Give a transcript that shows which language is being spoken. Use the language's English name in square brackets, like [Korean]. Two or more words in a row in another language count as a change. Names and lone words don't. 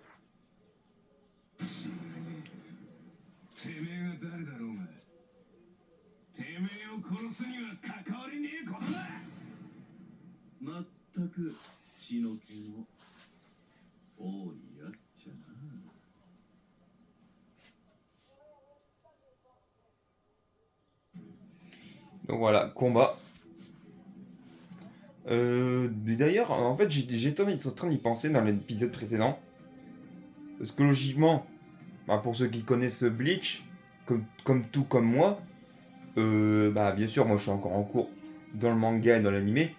[Japanese] 知らねえ。てめえが誰だろうが。てめえを殺すには関わりねえことだ。まったく血の気も多いやっちゃな。 [French] Donc voilà, combat. D'ailleurs, en fait, j'étais en train d'y penser dans l'épisode précédent. Parce que logiquement, pour ceux qui connaissent Bleach, comme moi, Bah bien sûr, moi je suis encore en cours dans le manga et dans l'animé.